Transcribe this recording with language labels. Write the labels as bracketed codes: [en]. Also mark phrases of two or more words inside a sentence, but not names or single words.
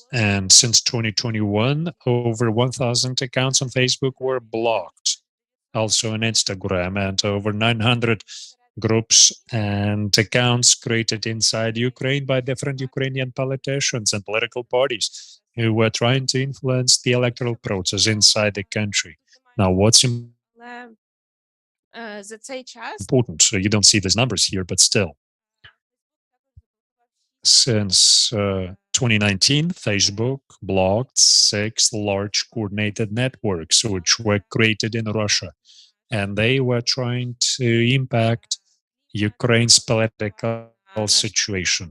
[en] And since 2021, over 1,000 accounts on Facebook were blocked, also on Instagram, and over 900 groups and accounts created inside Ukraine by different Ukrainian politicians and political parties who were trying to influence the electoral process inside the country. Now, what's [uk] За цей час [en] important? So you don't see these numbers here, but still. Since 2019, Facebook blocked 6 large coordinated networks which were created in Russia, and they were trying to impact Ukraine's political situation.